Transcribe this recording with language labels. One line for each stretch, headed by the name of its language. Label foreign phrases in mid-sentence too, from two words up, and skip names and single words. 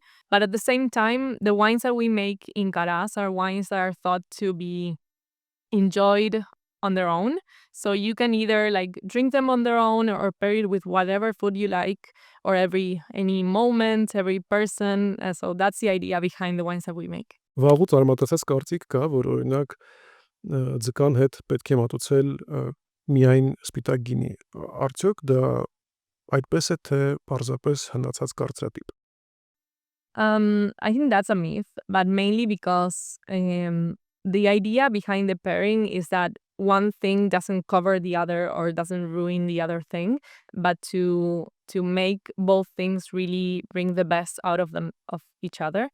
English: But at the same time, the wines that we make in Karas are wines that are thought to be enjoyed on their own. So you can either like drink them on their own or pair it with whatever food you like or any moment, every person. So that's the idea behind the wines that we make.
Armenian: Վաղուց արմատացած կարծիք կա, որ օրինակ ձկան հետ պետք է մատուցել միայն սպիտակ գինի։ Արդյոք դա այդպես է թե պարզապես հնացած կարծրատիպ։
English: I think that's a myth, but mainly because the idea behind the pairing is that one thing doesn't cover the other or doesn't ruin the other thing, but to make both things really bring the best out of each other.